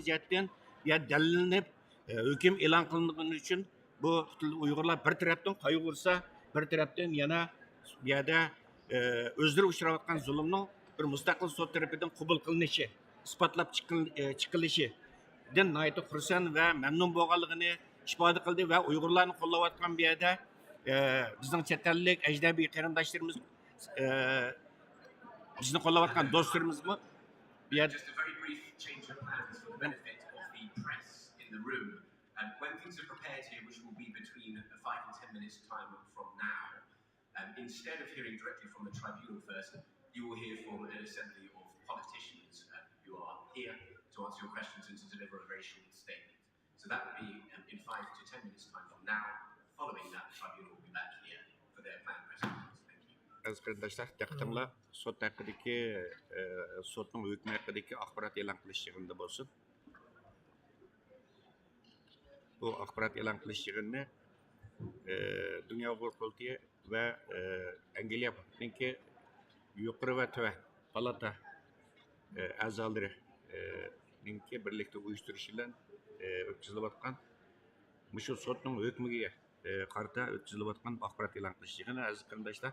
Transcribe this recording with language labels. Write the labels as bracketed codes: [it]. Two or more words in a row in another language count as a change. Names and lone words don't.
[uz] jihatdan bu yerda dalillanib hukm e'lon qilingani uchun bu Uyg'urlar bir tarafdan qayg'ursa bir tarafdan yana bu yerda o'zlari uchrayotgan zulmning bir mustaqil sot tarafidan qabul qilinishi isbotlab chiqilishidan nihoyatda xursand va mamnun bo'lganligini ifoda qildi va Uyg'urlarni qo'llayotgan bu yerda bizning chet ellik ajnabiy qarindoshlarimiz bizni qo'llayotgan do'stlarimizmi bu yerda [en] when things are prepared here, which will be between 5 and 10 minutes time from now, instead of hearing directly from the tribunal first, you will hear from an assembly of politicians who are here to answer your questions and to deliver a very short statement. So that will be in 5 to 10 minutes time from now. Following that, the tribunal will be back here for their planned press conference. Thank you. [uz] Aziz qarindoshlar, diqqatinglar sot haqidagi sotning hukmi haqidagi axborot e'lon qilish yig'inida bo'lsin. Bu axborot e'lon qilish yig'inini dunyo huquqiy va Angliyaninki yuqori va tuvan palata a'zolarininki birlikda uyushtirish bilan o'tkazilayotgan shu sotning hukmiga qarta o'tkazilayotgan axborot e'lon qilish yig'ini aziz qarindoshlar.